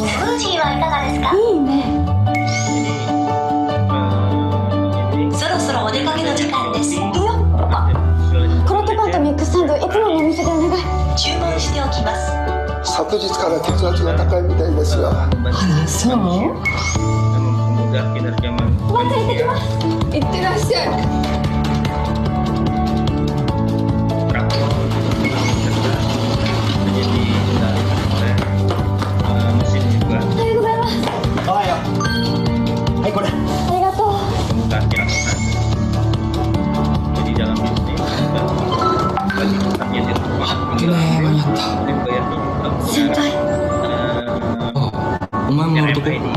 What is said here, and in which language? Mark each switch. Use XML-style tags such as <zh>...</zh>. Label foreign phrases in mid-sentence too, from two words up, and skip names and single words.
<ja>スムージーはいかがですか？いいね。そろそろお出かけの時間です。いいよ。クロットパンとミックスサンドいつものお店でお願い。注文しておきます。昨日から血圧が高いみたいですが。あら、そう？</ja> <id>Memudah kinerja manusia.</id> <ja>いってらっしゃい。</ja> <id>Jadi mesin juga.</id> <ja>おはようございます。おはよう。はい、これ。ありがとう。</ja> <id>Memudahkan. Jadi dalam bisnis bagi pekerja di rumah dibayarnya juga</id> <ja>先輩。お前も乗るとこ。</ja>